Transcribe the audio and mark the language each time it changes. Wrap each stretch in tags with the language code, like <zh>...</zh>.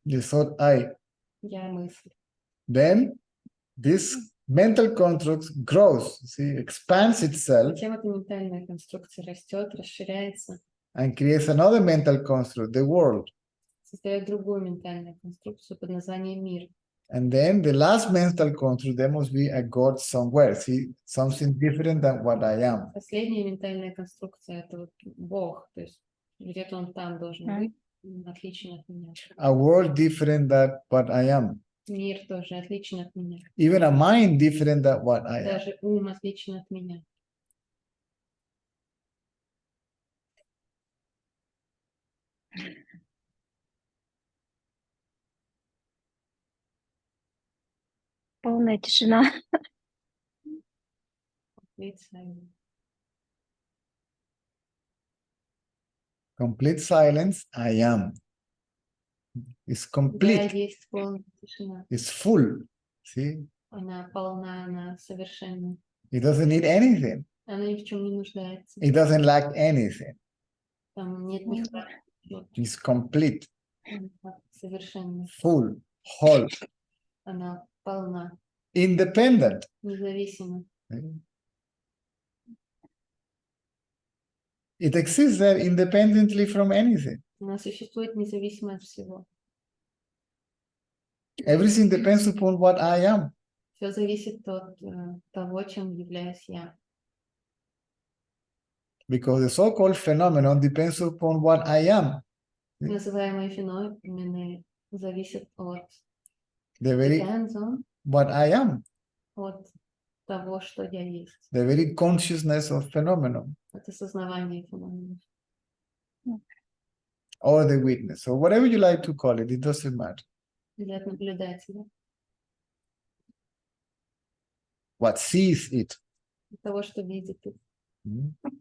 <en>The thought I.</en> <ru>Я мысль.</ru> <en>Then this mental construct grows, see, expands itself</en> <ru>Затем эта ментальная конструкция растет, расширяется,</ru> <en>and creates another mental construct, the world.</en> <ru>создает другую ментальную конструкцию под названием мир.</ru> <en>And then the last mental construct, there must be a God somewhere, see, something different than what I am.</en> <ru>Последняя ментальная конструкция — это вот Бог, то есть где-то он там должен быть, отличен от меня.</ru> <en>A world different than what I am.</en> <ru>Мир тоже отличен от меня.</ru> <en>Even a mind different than what I am.</en> <ru>Даже ум отличен от меня. Полная тишина.</ru> <en>Complete silence. Complete silence, I am. It's</en> <ru>Да,</ru> <en>complete,</en> <ru>есть полная тишина.</ru> <en>it's full. See?</en> <ru>Она полна, она совершенна.</ru> <en>It doesn't need anything.</en> <ru>Она ни в чем не нуждается.</ru> <en>It doesn't lack anything.</en> <ru>Там нет нехватки.</ru> <en>It's complete,</en> <ru>Она совершенна.</ru> <en>full, whole,</en> <ru>Она полна,</ru> <en>independent.</en> <ru>независима.</ru> <en>It exists there independently from anything.</en> <ru>Она существует независимо от всего.</ru> <en>Everything depends upon what I am.</en> <ru>Все зависит от того, чем являюсь я.</ru> <en>Because the so-called phenomenon depends upon what I am.</en> <ru>Называемые феномены зависят от</ru> <en>The very depends on, what I am.</en> <ru>от того, что я есть.</ru> <en>The very consciousness of phenomenon.</en> <ru>Это осознавание феноменов.</ru> <en>Or the witness. Or whatever you like to call it. It doesn't matter.</en> <ru>Или от наблюдателя. What sees it. От того, что видит. Mm.</ru>